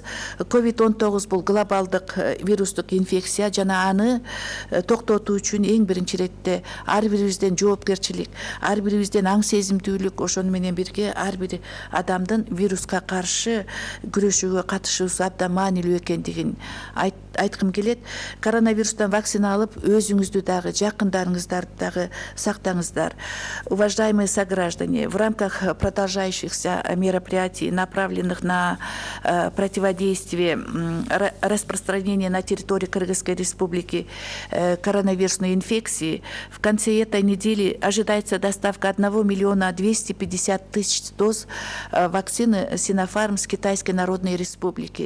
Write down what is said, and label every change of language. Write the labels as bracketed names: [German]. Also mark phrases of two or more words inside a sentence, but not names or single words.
[Kyrgyz] COVID-19 бул глобалдык вирустук инфекция жана аны токтотуу үчүн эң биринчи иретте ар бирибизден жоопкерчилик, ар бирибизден аң сезимдүүлүк, ошону менен бирге ар бир адамдын вируска каршы күрөшүүгө катышуусу абдан маанилүү экендигин айткым келет. Коронавирустан вакцина алып, өзүңүздү дагы, жакындарыңыздарды дагы сактаңыздар. [Russian] Уважаемые сограждане, в рамках продолжающихся мероприятий, направленных на противодействие распространения на территории Кыргызской Республики коронавирусной инфекции, в конце этой недели ожидается доставка 1.250.000 доз вакцины Sinopharm с Китайской Народной Республики.